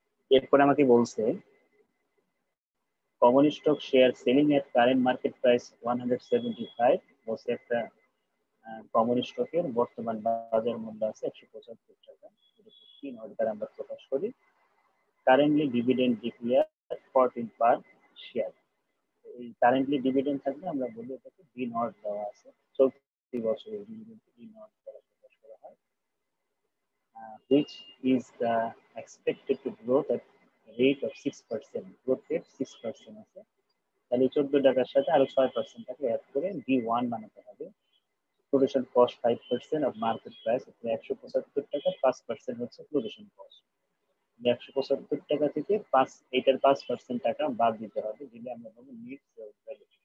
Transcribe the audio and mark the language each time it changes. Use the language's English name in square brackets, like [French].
[Bangla] এরপর আমাকে বলছে [English] common stock share selling at current market price [Bangla] 175, বলছে একটা কমন স্টকের বর্তমান বাজার মূল্য আছে 175 টাকা, 3 অর্ডার আমরা প্রকাশ করি। [English] Currently dividend declare 14 per share. [Bangla] এই কারেন্টলি ডিভিডেন্ড থাকলে আমরা বলি এটাকে ডি নট দেওয়া আছে, চলতি বছরের ডিভিডেন্ডকে ডি নট দ্বারা প্রকাশ করা হয়। [English] which is the expected to grow at rate of 6%, growth rate 6% [Bangla] আছে। তাহলে 14 টাকার সাথে আরো 6% টাকা অ্যাড করে D1 বানাতে হবে। Production cost 5% of market price, 175 টাকা, 5% হচ্ছে প্রোডাকশন কস্ট। 175 টাকা থেকে এটার 5% টাকা বাদ দিতে হবে, দিলে আমরা পাবো নিট সেলস ভ্যালু।